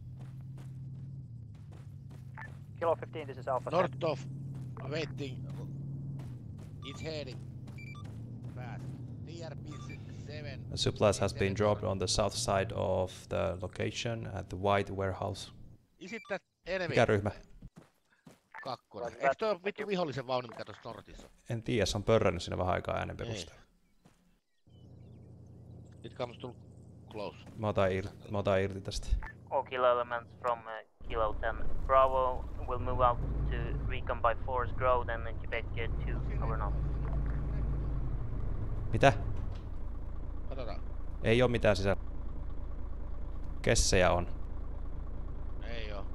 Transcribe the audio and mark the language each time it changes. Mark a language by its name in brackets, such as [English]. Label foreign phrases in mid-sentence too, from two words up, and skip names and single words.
[English] Kilo 15, this is Alpha. north of waiting. It's heading fast. TRP 7. Supplies has been dropped on the south side of the location at the white warehouse. Is it that enemy? [Finnish] Mikä ryhmä? Kakkonen. Eikö toi vittu vihollisen vaunu, mikä tossa Nortissa? En tiedä, se on pörrännyt siinä vähän aikaa äänen perusteella. [English] It comes to close. [Finnish] Mä otan irti tästä. [English] All kilo elements from Kilo 10 Bravo will move out to recon by Forest Grove and then Quebec to over north. [Finnish] Mitä? Katsotaan. Ei oo mitään sisällä. Kessejä on. Ei oo.